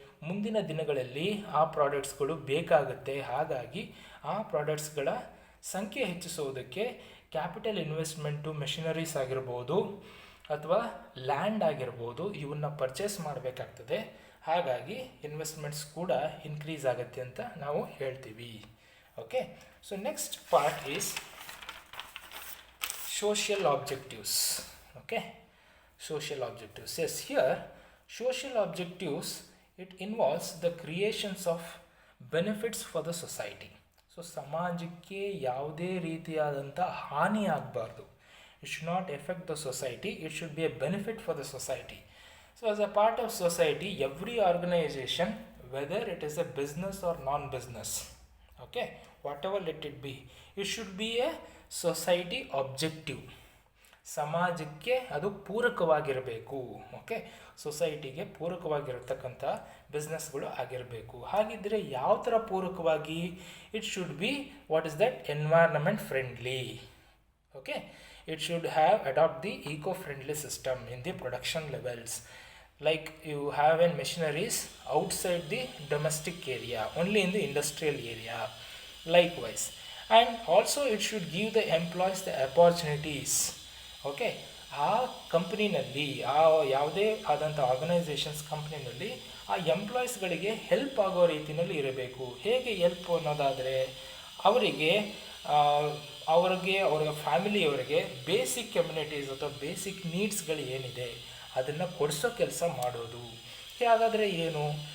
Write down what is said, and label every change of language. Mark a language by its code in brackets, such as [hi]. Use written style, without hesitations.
[kn] ಮುಂದಿನ ದಿನಗಳಲ್ಲಿ ಆ ಪ್ರಾಡಕ್ಟ್ಸ್ಗಳು ಬೇಕಾಗುತ್ತೆ. ಹಾಗಾಗಿ ಆ ಪ್ರಾಡಕ್ಟ್ಸ್ಗಳ ಸಂಖ್ಯೆ ಹೆಚ್ಚಿಸೋದಕ್ಕೆ ಕ್ಯಾಪಿಟಲ್ ಇನ್ವೆಸ್ಟ್ಮೆಂಟು, ಮೆಷಿನರೀಸ್ ಆಗಿರ್ಬೋದು ಅಥವಾ ಲ್ಯಾಂಡ್ ಆಗಿರ್ಬೋದು, ಇವನ್ನ ಪರ್ಚೇಸ್ ಮಾಡಬೇಕಾಗ್ತದೆ. ಹಾಗಾಗಿ ಇನ್ವೆಸ್ಟ್ಮೆಂಟ್ಸ್ ಕೂಡ ಇನ್ಕ್ರೀಸ್ ಆಗುತ್ತೆ ಅಂತ ನಾವು ಹೇಳ್ತೀವಿ. [en] Okay, so next part is social objectives. Okay, social objectives. Yes, here social objectives, it involves the creations of benefits for the society. [kn] So ಸಮಾಜಕ್ಕೆ ಯಾವುದೇ ರೀತಿಯಾದಂಥ ಹಾನಿ ಆಗಬಾರ್ದು. [en] It should not effect the society, it should be a benefit for the society. So as a part of society, every organisation, whether it is a business or non business, okay, whatever let it be, it should be a society objective. [kn] ಸಮಾಜಕ್ಕೆ ಅದು ಪೂರಕವಾಗಿರಬೇಕು. Okay, ಸೊಸೈಟಿಗೆ ಪೂರಕವಾಗಿರತಕ್ಕಂಥ ಬಿಸ್ನೆಸ್ಗಳು ಆಗಿರಬೇಕು. ಹಾಗಿದ್ದರೆ ಯಾವ ಥರ ಪೂರಕವಾಗಿ? [en] It should be, what is that, environment friendly. Okay, it should have adopt the eco friendly system in the production levels. Like you have in machineries outside the domestic area, only in the industrial area. Likewise, and also it should give the employees the opportunities. [kn] Okay, ಆ ಕಂಪ್ನಿನಲ್ಲಿ, ಆ ಯಾವುದೇ ಆದಂಥ organisations ಕಂಪ್ನಿನಲ್ಲಿ ಆ ಎಂಪ್ಲಾಯೀಸ್ಗಳಿಗೆ help ಆಗೋ ರೀತಿಯಲ್ಲಿ ಇರಬೇಕು. ಹೇಗೆ help ಅನ್ನೋದಾದರೆ, ಅವರಿಗೆ ಅವರ ಫ್ಯಾಮಿಲಿಯವರಿಗೆ ಬೇಸಿಕ್ ಕಮ್ಯುನಿಟೀಸ್ ಅಥವಾ ಬೇಸಿಕ್ ನೀಡ್ಸ್ಗಳು ಏನಿದೆ ಅದನ್ನು ಕೊಡಿಸೋ ಕೆಲಸ ಮಾಡೋದು. ಹಾಗಾದರೆ ಏನು?